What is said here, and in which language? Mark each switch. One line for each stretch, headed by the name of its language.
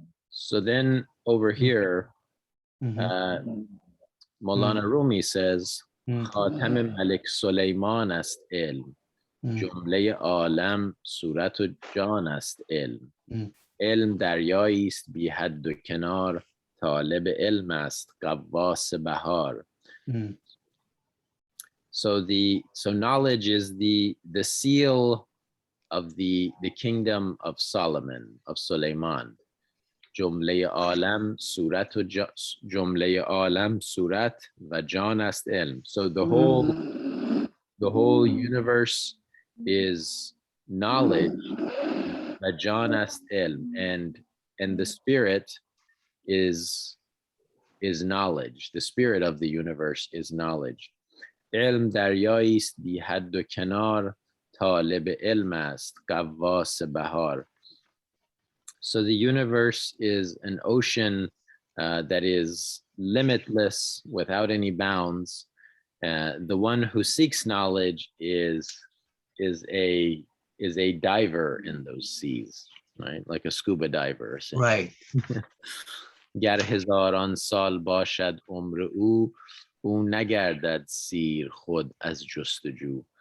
English: So then over here, Mawlana Rumi says,
Persian: خاتم ملک سلیمان است علم، جمله عالم صورت و جان است علم، علم دریایی است بی حد و کنار طالب علم است غواص بهار. Mm.
English: So knowledge is the seal of the kingdom of Solomon, of Suleiman.
Persian: جمله عالم صورت و جمله عالم صورت و جان است علم.
English: So the whole universe is knowledge
Persian: و جان است علم,
English: and the spirit is knowledge. The spirit of the universe is knowledge.
Persian: علم دریایی است بی حد و کنار طالب علم است غواص بهار.
English: So the universe is an ocean that is limitless, without any bounds. The one who seeks knowledge is a diver in those seas, right? Like a scuba diver. Right.
Persian: گر هزاران سال باشد عمر او نگردد سیر خود از جستجو.